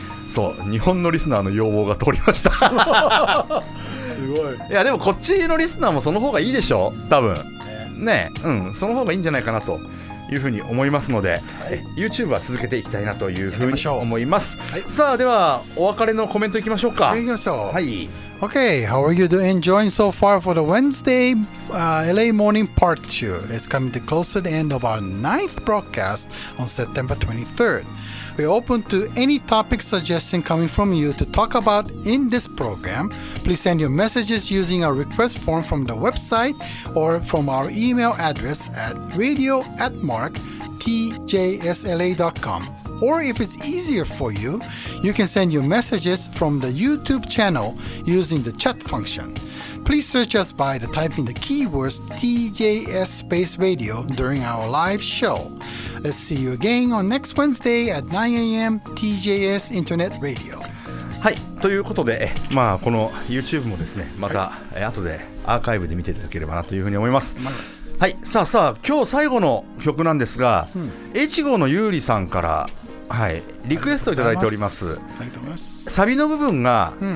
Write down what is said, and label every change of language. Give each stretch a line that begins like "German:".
Japanese: そう日本のリスナーの要望が通りましたすごい。いやでもこっちのリスナーもその方がいいでしょ多分ね。その方がいいんじゃないかなというふうに思いますので、YouTube は続けていきたいなというふうに思います。さあではお別れのコメントいきましょうか。
English: Okay, how are you enjoying so far for the Wednesday LA Morning Part 2? It's coming to close to the end of our 9th broadcast on September 23rd. We're open to any topic suggestion coming from you to talk about in this program. Please send your messages using our request form from the website or from our email address at radio@tjsla.com. Or if it's easier for you, you can send your messages from the YouTube channel using the chat function. Please search us by typing the keywords TJS Space Radio during our live show. Let's see you again on next Wednesday at 9 a.m. TJS Internet Radio.
Japanese: ということで、この YouTube もですねまた、後でアーカイブで見ていただければなというふうに思います。さあ今日最後の曲なんですが、越後のゆうりさんからリクエストいただいております。サビの部分が、